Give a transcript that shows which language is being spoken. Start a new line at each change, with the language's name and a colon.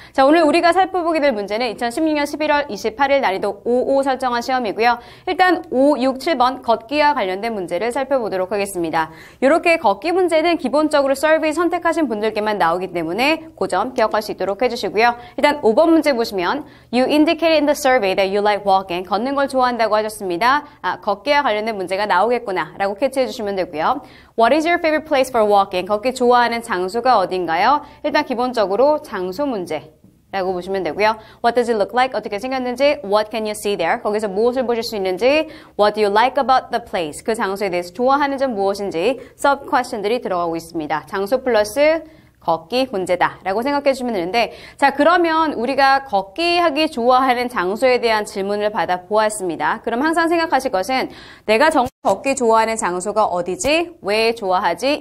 Korean: 자, 오늘 우리가 살펴보게 될 문제는 2016년 11월 28일 난이도 5 설정한 시험이고요. 일단 5, 6, 7번 걷기와 관련된 문제를 살펴보도록 하겠습니다. 이렇게 걷기 문제는 기본적으로 서비스 선택하신 분들께만 나오기 때문에 그 점 기억할 수 있도록 해주시고요. 일단 5번 문제 보시면
English: You indicated in the survey that you like walking.
Korean: 걷는 걸 좋아한다고 하셨습니다. 걷기와 관련된 문제가 나오겠구나 라고 캐치해 주시면 되고요.
English: What is your favorite place for walking?
Korean: 걷기 좋아하는 장소가 어딘가요? 일단 기본적으로 장소 문제 라고 보시면 되고요.
English: What does it look like?
Korean: 어떻게 생겼는지
English: What can you see there?
Korean: 거기서 무엇을 보실 수 있는지
English: What do you like about the place?
Korean: 그 장소에 대해서 좋아하는 점 무엇인지 sub question들이 들어가고 있습니다. 장소 플러스 걷기 문제다 라고 생각해 주시면 되는데, 자, 그러면 우리가 걷기 하기 좋아하는 장소에 대한 질문을 받아 보았습니다. 그럼 항상 생각하실 것은 내가 정말 걷기 좋아하는 장소가 어디지? 왜 좋아하지?